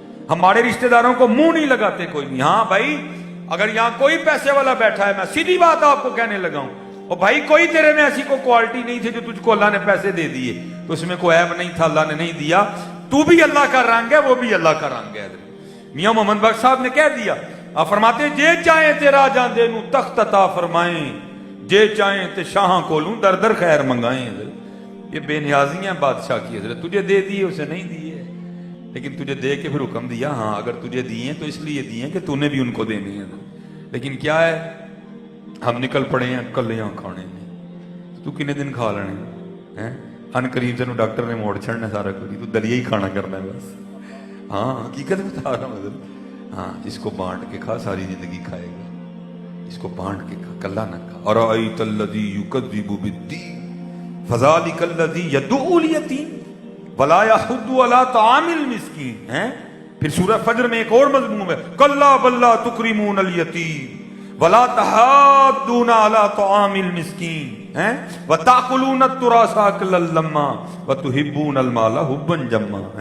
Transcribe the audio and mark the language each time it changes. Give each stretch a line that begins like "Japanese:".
Urdu: ہمارے رشتہ داروں کو منہ نہیں لگاتے کوئی نہیں. ہاں بھائی اگر یہاں کوئی پیسے والا بیٹھا ہے، میں سیدھی بات آپ کو کہنے لگا ہوں، اور بھائی کوئی تیرے میں ایسی کوئی کوالٹی نہیں تھی جو تجھ کو اللہ نے پیسے دے دیے، تو اس میں کوئی عیب نہیں تھا، اللہ نے نہیں دیا. تو بھی اللہ کا رنگ ہے، وہ بھی اللہ کا رنگ ہے. میاں محمد بخش صاحب نے کہہ دیا، آپ فرماتے ہیں
Punjabi: جے چاہیں تیرا جان دے نو تخت عطا فرمائیں، جے چاہیں تے شاہاں کولوں در در خیر منگائیں.
Urdu: یہ بے نیازیاں بادشاہ کی حضرت، تجھے دے دیے اسے نہیں دیے، لیکن تجھے دے کے پھر حکم دیا ہاں اگر تجھے دیے تو اس لیے دیے کہ تو نے بھی ان کو دینے ہیں. لیکن کیا ہے، ہم نکل پڑے ہیں کلیاں کھانے میں.
Punjabi: تو کنے دن کھا لینے ہیں، ان قریب تینوں ڈاکٹر نے موڑ چھڑنا سارا کچھ، تو دلیا ہی کھانا کرنا ہے بس.
Urdu: ہاں حقیقت بتا رہا ہوں حضرت. ہاں اس کو بانٹ کے کھا، ساری زندگی کھائے گا. اس کو بانٹ کے کھا، کلا نہ کھا.
Arabic: ارأیت الذی یکذب بالدین فذلک الذی یدعو الیتیم ولا یحض علی طعام المسکین.
Urdu: پھر سورہ فجر میں ایک اور مضمون ہے،
Arabic: کلا بل لا تکرمون الیتیم ولا تحاضون علی طعام المسکین وتأکلون التراث اکلا لما وتحبون المال حبا جما.